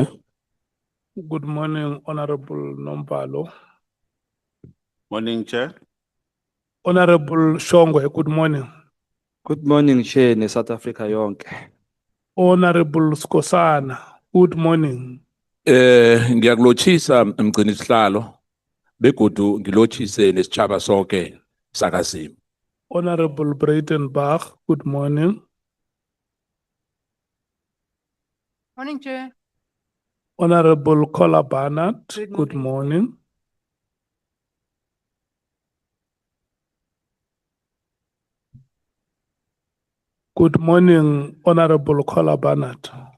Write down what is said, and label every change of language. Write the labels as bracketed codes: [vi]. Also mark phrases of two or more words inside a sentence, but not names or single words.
[en] Good morning, Honorable Nombalo. Morning, Chair. Honorable Shongwe, good morning. Good morning, Chair, [nr] ne South Africa yonke. [en] Honorable Skosana, good morning. [nr] Ngiyakulochisa mgcini sihlalo begodu ngilochise nesitjhaba sonke sakaZim. [en] Honorable Breitenbach, good morning. Morning, Chair. Honorable Kola Barnett, good morning. Good morning, Honorable Kola Barnett.